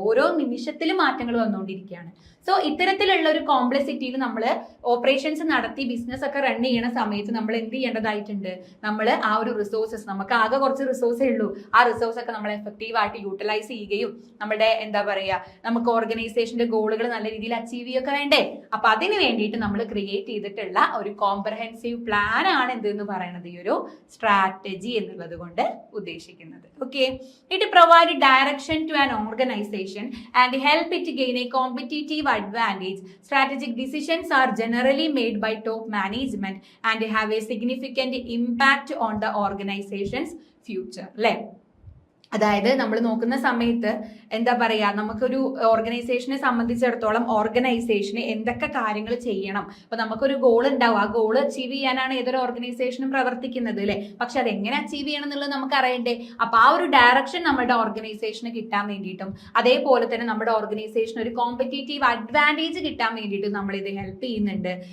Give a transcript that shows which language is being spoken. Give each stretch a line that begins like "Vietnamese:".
Malayalam: ഓരോ നിമിഷത്തിലും മാറ്റങ്ങൾ വന്നുകൊണ്ടിരിക്കുകയാണ്. സോ ഇത്തരത്തിലുള്ള ഒരു കോംപ്ലക്സിറ്റിയിൽ നമ്മൾ ഓപ്പറേഷൻസ് നടത്തി ബിസിനസ് ഒക്കെ റൺ ചെയ്യണ സമയത്ത് നമ്മൾ എന്ത് ചെയ്യേണ്ടതായിട്ടുണ്ട്, നമ്മൾ ആ ഒരു റിസോഴ്സസ്, നമുക്ക് ആകെ കുറച്ച് റിസോഴ്സേ ഉള്ളൂ, ആ റിസോഴ്സ് ഒക്കെ നമ്മൾ എഫക്റ്റീവ് ആയിട്ട് യൂട്ടിലൈസ് ചെയ്യുകയും നമ്മുടെ എന്താ പറയാ നമുക്ക് ഓർഗനൈസേഷന്റെ ഗോളുകൾ നല്ല രീതിയിൽ അച്ചീവ് ചെയ്യുകയൊക്കെ വേണ്ടേ. അപ്പൊ അതിന് വേണ്ടിയിട്ട് നമ്മൾ ക്രിയേറ്റ് ചെയ്തിട്ടുള്ള ഒരു കോംപ്രഹെൻസീവ് പ്ലാൻ ആണ് എന്തെന്ന് പറയുന്നത് ഈ ഒരു സ്ട്രാറ്റജി എന്നുള്ളത് കൊണ്ട് ഉദ്ദേശിക്കുന്നത്.
English: Okay, it provide direction to an organization and help it gain a competitive advantage. Strategic decisions are generally made by top management and have a significant impact on the organization's future.
Malayalam: അതായത് നമ്മൾ നോക്കുന്ന സമയത്ത് എന്താ പറയാ, നമുക്കൊരു ഓർഗനൈസേഷനെ സംബന്ധിച്ചിടത്തോളം ഓർഗനൈസേഷന് എന്തൊക്കെ കാര്യങ്ങൾ ചെയ്യണം, അപ്പൊ നമുക്കൊരു ഗോൾ ഉണ്ടാവും, ആ ഗോൾ അച്ചീവ് ചെയ്യാനാണ് ഏതൊരു ഓർഗനൈസേഷനും പ്രവർത്തിക്കുന്നത് അല്ലെ. പക്ഷെ അതെങ്ങനെ അച്ചീവ് ചെയ്യണം എന്നുള്ളത് നമുക്ക് അറിയണ്ടേ. അപ്പൊ ആ ഒരു ഡയറക്ഷൻ നമ്മുടെ ഓർഗനൈസേഷന് കിട്ടാൻ വേണ്ടിയിട്ടും അതേപോലെ തന്നെ നമ്മുടെ ഓർഗനൈസേഷന് ഒരു കോമ്പറ്റീറ്റീവ് അഡ്വാൻറ്റേജ് കിട്ടാൻ വേണ്ടിയിട്ടും നമ്മൾ ഇത് ഹെൽപ്പ് ചെയ്യുന്നുണ്ട്.